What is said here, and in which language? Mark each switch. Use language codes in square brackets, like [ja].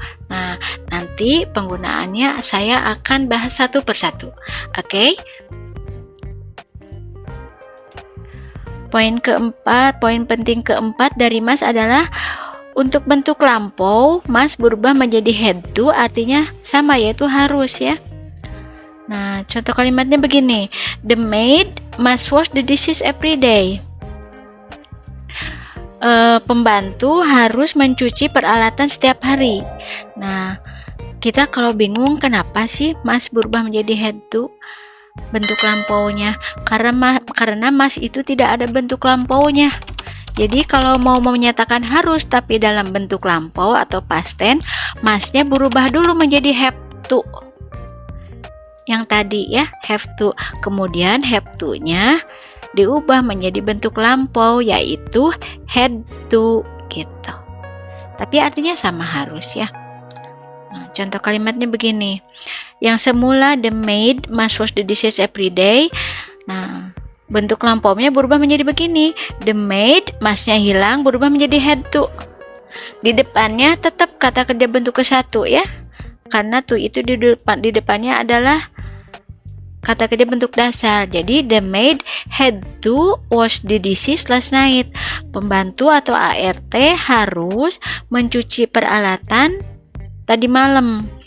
[id] Nah, nanti penggunaannya saya akan bahas satu persatu. Oke? Poin penting keempat dari must adalah untuk bentuk lampau, must berubah menjadi had to, artinya sama, yaitu harus ya. Nah, contoh kalimatnya begini. [en] The maid must wash the dishes every day. [id] Pembantu harus mencuci peralatan setiap hari. Nah, kita kalau bingung kenapa sih must berubah menjadi had to bentuk lampaunya, karena must itu tidak ada bentuk lampaunya. Jadi kalau mau menyatakan harus tapi dalam bentuk lampau atau past tense, must-nya berubah dulu menjadi have to. Yang tadi ya, have to, kemudian have to-nya diubah menjadi bentuk lampau, yaitu had to gitu. Tapi artinya sama, harus ya. Nah, contoh kalimatnya begini. Yang semula [en] the maid must wash the dishes every day. [id] Nah, bentuk lampaunya berubah menjadi begini. The maid, must-nya hilang, berubah menjadi had to. Di depannya tetap kata kerja bentuk ke satu ya. Karena to itu di depannya adalah kata kerja bentuk dasar. Jadi [en] the maid had to wash the dishes last night. [id] Pembantu atau ART harus mencuci peralatan tadi malam.